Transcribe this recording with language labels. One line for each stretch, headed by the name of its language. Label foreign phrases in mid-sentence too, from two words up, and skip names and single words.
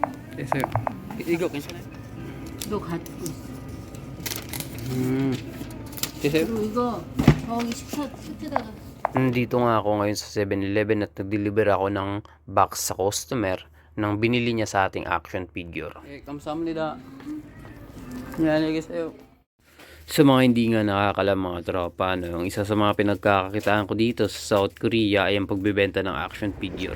Korean: 됐어요. 이거 괜찮아요? 너 가지고 있어. 됐어요? 그리고 이거 저기 식탁 끝에다가.
Filipino: Nandito nga ako ngayon sa 7-Eleven at nag-deliver ako ng box sa customer ng binili niya sa ating
English: action figure.
Filipino: Eh, kamsahamnida. Yan, sa'yo. Sa mga hindi nga nakakalam mga tropa, no, yung isa sa mga pinagkakakitaan ko dito sa South Korea ay ang pagbebenta ng
English: action figure.